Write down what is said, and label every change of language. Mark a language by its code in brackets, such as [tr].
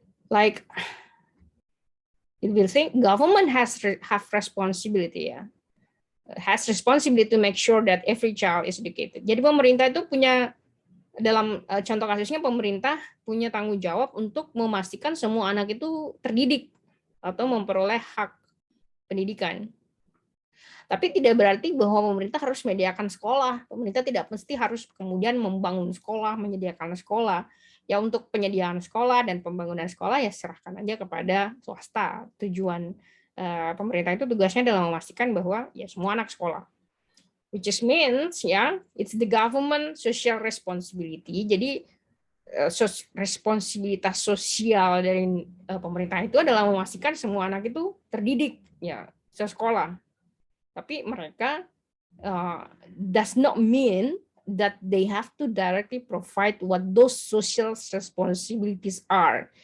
[en] Like, it will think government have responsibility, ya. Has responsibility to make sure that every child is educated. [id] Jadi pemerintah itu punya, dalam contoh kasusnya pemerintah punya tanggung jawab untuk memastikan semua anak itu terdidik atau memperoleh hak pendidikan. Tapi tidak berarti bahwa pemerintah harus menyediakan sekolah. Pemerintah tidak mesti harus kemudian membangun sekolah, menyediakan sekolah. Ya untuk penyediaan sekolah dan pembangunan sekolah ya serahkan aja kepada swasta. Tujuan pemerintah itu tugasnya dalam memastikan bahwa ya semua anak sekolah. [en] Which is means ya it's the government social responsibility. [id] Jadi responsibilitas sosial dari pemerintah itu adalah memastikan semua anak itu terdidik ya sekolah. Tapi mereka [en] does not mean that they have to directly provide what those social responsibilities are.